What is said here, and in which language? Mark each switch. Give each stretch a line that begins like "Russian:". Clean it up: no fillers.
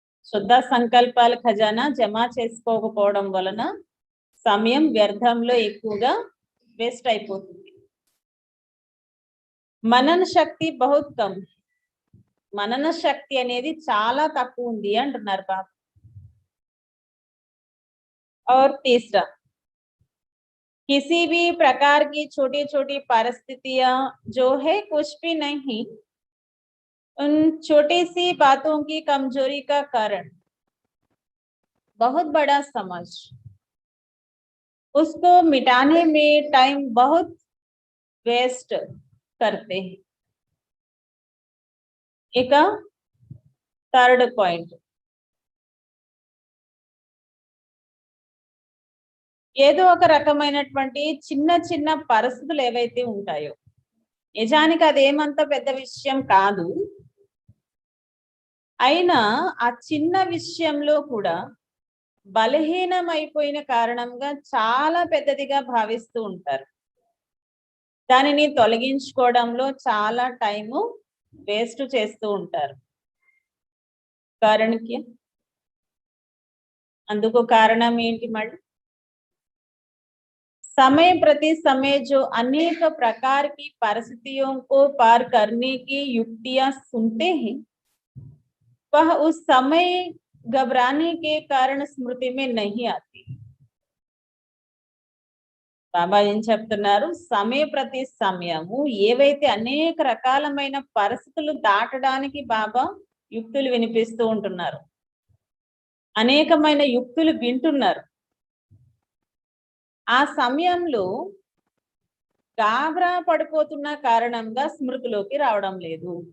Telugu: శుద్ధ సంకల్పాల ఖజానా జమ చేసుకోకపోవడం వలన సమయం వ్యర్థంలో ఎక్కువగా వేస్ట్ అయిపోతుంది.
Hindi: మనన శక్తి బహుత్ కమ్.
Telugu: మనన శక్తి అనేది చాలా తక్కువ ఉంది అంటున్నారు బాబా.
Hindi: और तीसरा, किसी भी प्रकार की छोटी छोटी परिस्थितियां जो है कुछ भी नहीं, उन छोटी सी बातों की कमजोरी का कारण बहुत बड़ा समझ उसको मिटाने में टाइम बहुत वेस्ट करते हैं. एक थर्ड पॉइंट,
Telugu: ఏదో ఒక రకమైనటువంటి చిన్న చిన్న పరిస్థితులు ఏవైతే ఉంటాయో, నిజానికి అదేమంత పెద్ద విషయం కాదు, అయినా ఆ చిన్న విషయంలో కూడా బలహీనమైపోయిన కారణంగా చాలా పెద్దదిగా భావిస్తూ ఉంటారు. దానిని తొలగించుకోవడంలో చాలా టైము వేస్ట్ చేస్తూ ఉంటారు. కారణకి అందుకు కారణం ఏంటి? మళ్ళీ
Hindi: समय प्रति समय जो अनेक प्रकार की परिस्थितियों को पार करने की युक्तियां सुनते हैं, वह उस समय घबराने के कारण स्मृति में नहीं आती.
Telugu: బాబా ఏం చెప్తున్నారు? సమయ ప్రతి సమయము ఏవైతే అనేక రకాలమైన పరిస్థితులు దాటడానికి బాబా యుక్తులు వినిపిస్తూ ఉంటున్నారు, అనేకమైన యుక్తులు వింటున్నారు. ఆ సమయంలో గాబరా పడిపోతున్న కారణంగా స్మృతిలోకి రావడం లేదు.